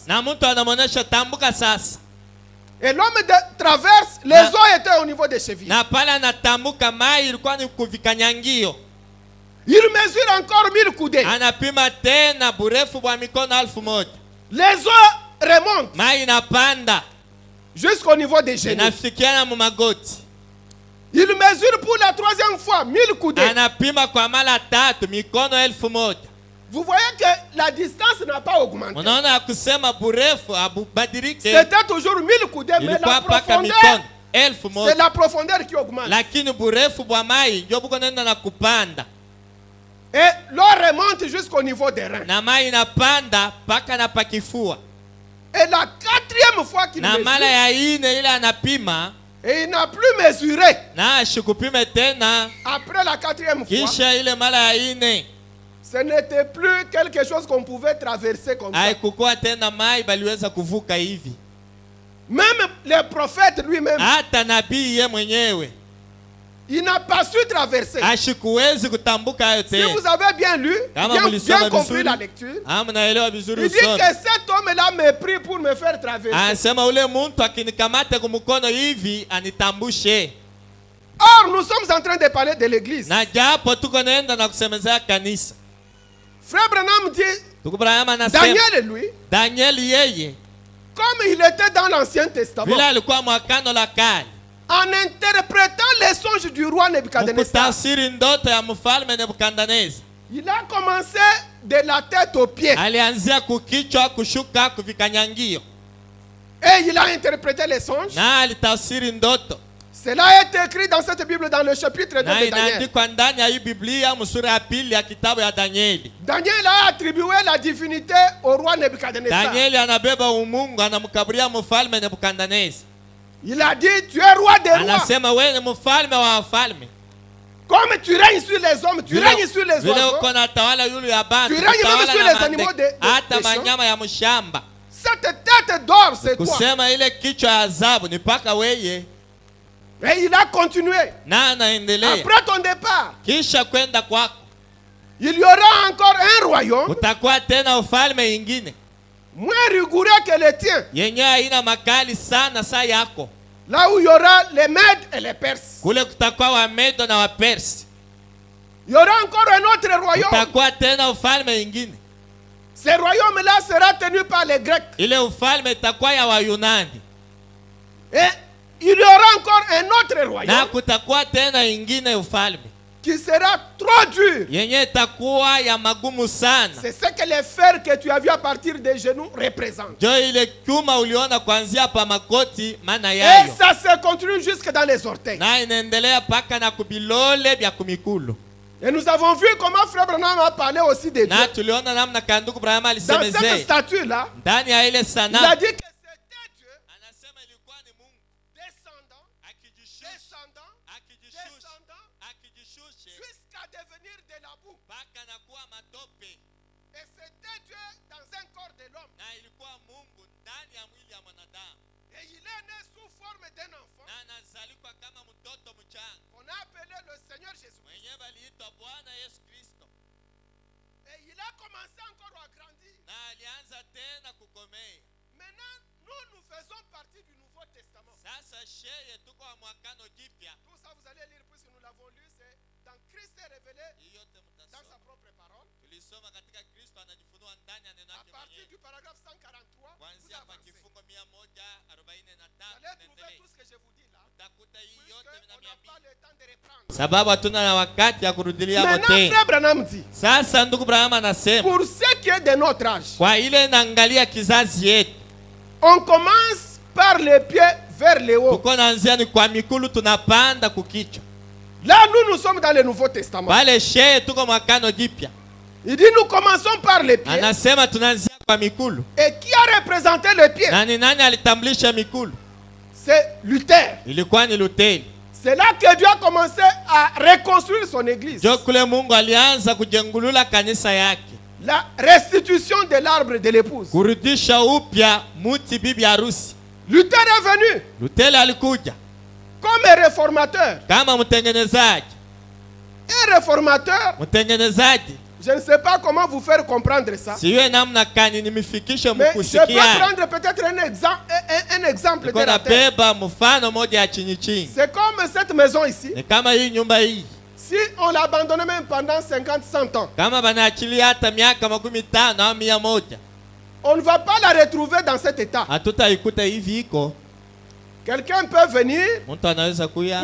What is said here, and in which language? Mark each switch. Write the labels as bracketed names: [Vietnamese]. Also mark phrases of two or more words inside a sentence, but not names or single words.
[Swahili] Na mtu anamuonesha tambuka sasa. [French] Et l'homme traverse, les eaux étaient au niveau des chevilles. [Swahili] Na pale anatambuka mai ilikuwa ni kuvikanyangio. [French] Il mesure encore 1000 coudées. [Swahili] Anapima tena burefu bwa mikono 1000. [French] Les eaux remonte [Swahili] mai inapanda [French] jusqu'au niveau des genoux. [Swahili] inafikiana mu magoti. [French] Il mesure pour la 3e fois 1000 coudées. [Swahili] Anapima kwa mara 3 mikono 1000. [French] Vous voyez que la distance n'a pas augmenté. [Swahili] Unaona kusema burefu abubadilike. [French] C'était toujours 1000 coudées, mais la profondeur, c'est la profondeur qui augmente. [Swahili] Lakini burefu bwa mai ndio buko nenda na kupanda. [French] Et l'eau remonte jusqu'au niveau des reins. [Swahili] Na mai inapanda paka na pakifua. [French] Et la 4e fois qu'il [Swahili] na mara [French] mesure, [Swahili] ya ine ile anapima [French] et il n'a plus mesuré [Swahili] na ashikupime tena [French] après la 4e fois. [Swahili] Kisha ile mara ya ine [French] Ce n'était plus quelque chose qu'on pouvait traverser comme ça. [Swahili] haikukuwa tena mai baliweza kuvuka hivi. [French] Même le prophète lui-même, [Swahili] Hata nabii ye mwenyewe [French] il n'a pas su traverser. [Swahili] ashikuwezi kutambuka hayo [French] Si [Swahili] tena. [French] vous avez bien lu, [Swahili] Kama [French] bien [Swahili] mulisoma [French] compris [Swahili] vizuri, [French] la lecture, [Swahili] mnaelewa [French] il [Swahili] vizuri [French] dit que [Swahili] usome. [French] cet homme-là me prie pour me faire traverser. [Swahili] Anasema ule muntu akinikamata kumkono hivi anitambushe. [French] Or, nous sommes en train de parler de l'église. [Swahili] Na japo tuko naenda na kusemezea kanisa. [French] Frère Branham dit, [Swahili] Tuko Branham anasema [French] Daniel, lui, [Swahili] Daniel yeye [French] comme il était dans l'Ancien Testament, [Swahili] vile alikuwa mwakano la kale, [French] en interprétant les songes du roi Nebuchadnezzar, [Swahili] mkutafsiri ndoto ya mfalme Nebukadneza, [French] il a commencé de la tête aux pieds. [Swahili] alianzia kukichwa kushuka kuvikanyangio, [French] Et il a interprété les songes. [Swahili] na alitafsiri ndoto. [French] Cela est écrit dans cette Bible dans le chapitre 2 [Swahili] Na [French] de Daniel. [Swahili] inaandikwa ndani ya hii Biblia msura ya pili ya kitabu ya Danieli. [French] Daniel a attribué la divinité au roi Nebuchadnezzar. [Swahili] Danieli anabeba umungu, anamkaburia mfalme Nebukadneza. [French] Il a dit, tu es roi des rois. [Swahili] Anasema wewe ni mfalme wa wafalme. [French] Comme tu règnes sur les hommes, tu règnes sur les [Swahili] vile [French] oiseaux. [Swahili] uko na tawala yule ya bantu, [French] Tu règnes même [Swahili] utawala [French] sur [Swahili] na [French] les animaux [Swahili] mandege, hata [French] des champs. [Swahili] manyama ya mshamba. [French] Cette tête d'or, c'est toi. [Swahili] Kusema ile kichwa ya adhabu ni paka weye. [French] Et il a continué. [Swahili] Na anaendelea. [French] Après ton départ, [Swahili] Kisha kwenda kwako [French] il y aura encore un royaume [Swahili] utakuwa tena ufalme ingine [French] moins rigoureux que le tien. [Swahili] yenye haina makali sana saa yako. [French] Là où il y aura les Mèdes et les Perses. [Swahili] Kule kutakuwa wa Medo na wa Persi. [French] Il y aura encore un autre royaume. [Swahili] Utakuwa tena ufalme ingine. [French] Ce royaume-là sera tenu par les Grecs. [Swahili] Ile ufalme itakuwa ya Wayunani. [French] Et il y aura encore un autre [Swahili] Na [French] royaume [Swahili] kutakuwa tena ingine ufalme [French] qui sera trop dur. [Swahili] yenye itakuwa ya magumu sana. [French] C'est ce que les fers que tu as vu à partir des genoux représentent. [Swahili] Jo ile chuma uliona kuanzia pa makoti maana [French] Et [Swahili] yayo. [French] ça se continue jusque dans les orteils. [Swahili] Na inaendelea paka na kubilole vya kumikulu. [French] Et nous avons vu comment Frère Branham a parlé aussi de Dieu. [Swahili] Na tuliona namna kanduku Abraham [French] Dans cette [Swahili] alisemezea [French] statue-là, [Swahili] ndani ya ile [French] il a [Swahili] sanamu. [French] dit que c'était Dieu [Swahili] Anasema ilikuwa ni Mungu [French] descendant, [Swahili] akijishusha [French] descendant, descendant, [Swahili] akijishusha [French] jusqu'à devenir de la boue. [Swahili] paka na kuwa matope. [French] Et c'était Dieu dans un corps de l'homme. [Swahili] Na ilikuwa Mungu ndani ya mwili ya mwanadamu. [French] Et il est né sous forme d'un enfant [Swahili] Na anazalikwa kama mtoto mchanga. [French] qu'on a appelé le Seigneur Jésus. [Swahili] Mwenyewe aliitwa Bwana Yesu Kristo. [French] Et il a commencé encore à grandir. [Swahili] Na alianza tena kukomea. [French] Maintenant, nous faisons partie du Nouveau Testament. [Swahili] Sasa sheye tuko wa mwakano jipya. [French] Tout ça, vous allez lire puisque nous l'avons lu, c'est dans Christ est révélé [Swahili] Hii yote [French] dans sa [Swahili] mtasoma. [French] propre parole. [Swahili] Tulisoma katika Kristo anajifunua ndani ya neno [French] À [Swahili] lake [French] partir [Swahili] mwenyewe. [French] du paragraphe 143, vous [Swahili] Kuanzia pa [French] avancez. [Swahili] kifungo [French] Vous [Swahili] 143 [French] allez trouver [Swahili] tunaendelea. [French] tout ce que je vous dis là. [Swahili] Utakuta hii yote [French] Puisqu'on n'a pas [Swahili] vinamiambia. [French] le temps de reprendre. [Swahili] Sababu hatuna na wakati ya kurudilia [French] Maintenant, [Swahili] wote. [French] Frère Branham dit, [Swahili] Sasa ndugu Abraham anasema [French] pour ce qui est de notre âge, [Swahili] kwa ile naangalia kizazi yetu, [French] on commence par les pieds vers le haut. [Swahili] tuko naanzia ni kwa mikulu tunapanda kukichwa. [French] Là, nous sommes dans le Nouveau Testament. [Swahili] Pale sheye tuko mwakano jipya. [French] Il dit, nous commençons par les pieds. [Swahili] Anasema tunaanzia kwa mikulu. [French] Et qui a représenté le pied? [Swahili] Nani alitambulisha mikulu? [French] C'est Luther. [Swahili] Ilikuwa ni Luteri. [French] C'est là que Dieu a commencé à reconstruire son église. [Swahili] Jo kule Mungu alianza kujengulula kanisa yake. [French] La restitution de l'arbre de l'épouse. [Swahili] Kurudisha upya muti bibi harusi. [French] Luther est venu [Swahili] Luteri alikuja [French] comme un réformateur. [Swahili] kama mtengenezaji. [French] Un réformateur, [Swahili] Mtengenezaji. [French] je ne sais pas comment vous faire comprendre ça. [Swahili] Siwe namna kani nimifikishe [French] Mais je peux [Swahili] mkusikia. [French] prendre peut-être un exemple de [Swahili] Niko [French] la terre. [Swahili] nabeba mfano moja ya chini chini. [French] C'est comme cette maison ici. [Swahili] Ni kama hii nyumba hii. [French] Si on l'abandonnait même pendant 50, 100 ans, [Swahili] Kama banaachilia hata miaka 50 au 100. [French] on ne va pas la retrouver dans cet état. [Swahili] hatutaikuta hivi iko. [French] Quelqu'un peut venir [Swahili] Mtu anaweza kuya